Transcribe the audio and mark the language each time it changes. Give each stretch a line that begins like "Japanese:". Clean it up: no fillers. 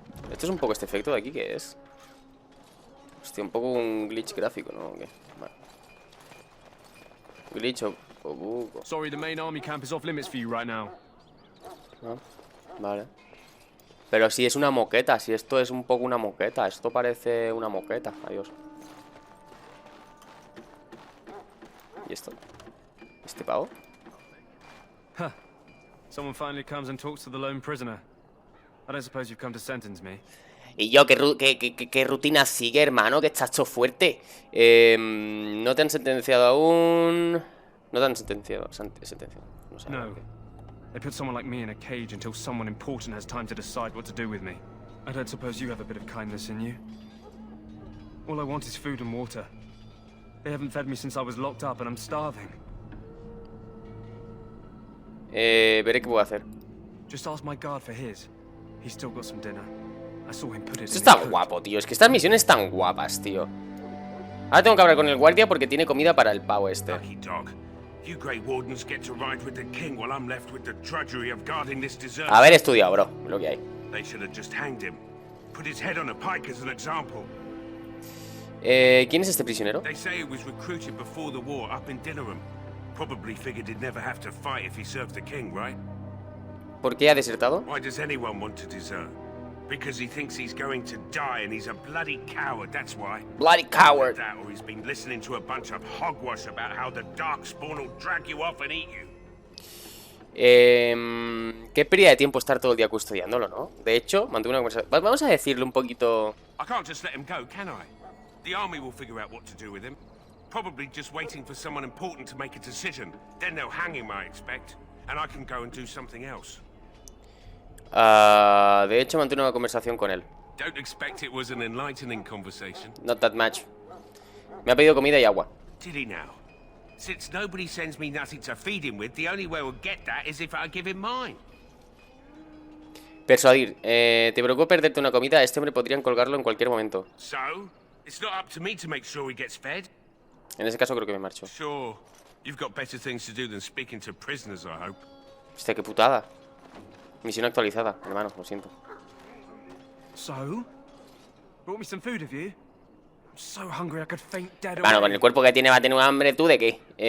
Spanish: Esto es un poco este efecto de aquí, ¿qué es? Hostia, un poco un glitch gráfico, ¿no? ¿O qué? Vale. Glitch o bug.
English: Sorry, the main army camp is off limits for you right now.
Spanish: ¿No? Vale. Pero si es una moqueta, si esto es un poco una moqueta. Esto parece una moqueta. Adiós. ¿Y esto? ¿Este pavo? Huh.
English: Someone finally comes and talks to the lone prisoner. I don't suppose you've come to sentence me.
Spanish: Y yo, ¿qué rutina sigue, hermano? Que estás hecho fuerte. No te han sentenciado aún. No te han sentenciado. No sé. No.
English: They put someone like me in a cage until someone important has time to decide what to do with me. I don't suppose you have a bit of kindness in you. All I want is food and water. They haven't fed me since I was locked up and I'm starving.
Spanish: Veré qué puedo hacer.
English: Just ask my guard for his. He's still got some dinner. I saw him put it
Spanish: Esto
English: in
Spanish: está
English: his coat.
Spanish: guapo, tío. Es que estas misiones están guapas, tío. Ahora tengo que hablar con el guardia porque tiene comida para el pavo este.
English: Lucky dog. You Grey Wardens get to ride with the king while I'm left with the drudgery of guarding this desert.
Spanish: Haber estudiado, bro. Lo que hay.
English: They should have just hanged him. Put his head on a pike as an example.
Spanish: ¿Quién es este prisionero?
English: They say he was recruited before the war up in Dinnerham. Probably figured he'd never have to fight if he served the king, right?
Spanish: ¿Por qué ha desertado?
English: Why does anyone want to desert? Because he thinks he's going to die and he's a bloody coward, that's why. Bloody coward. That, or he's been listening to a bunch of hogwash about how the Darkspawn will drag you off and eat you.
Spanish: Qué pérdida de tiempo estar todo el día custodiándolo, ¿no? De hecho, mantuve una conversación. Vamos a decirle un poquito.
English: I can't just let him go, can I? The army will figure out what to do with him. Probably just waiting for someone important to make a decision. Then they'll hang him, I expect. And I can go and do something else.
Spanish: De hecho, mantuve una conversación con él.
English: Don't expect it was an enlightening conversation. Not that much.
Spanish: Me ha pedido comida y agua.
English: Did he now? Since nobody sends me nothing to feed him with, the only way we'll get that is if I give him mine.
Spanish: Persuadir. ¿Te preocupa perderte una comida? A este hombre podrían colgarlo en cualquier momento.
English: So, it's not up to me to make sure he gets fed.
Spanish: En ese caso creo que me marcho.
English: Sure, you've got better things to do than speaking to prisoners, I hope.
Spanish: Hostia, qué putada. Misión actualizada, hermano, lo siento.
English: So? Brought me some food, have you? I'm so hungry I could faint dead
Spanish: Hermano,
English: away.
Spanish: con el cuerpo que tiene va a tener un hambre, ¿tú de qué?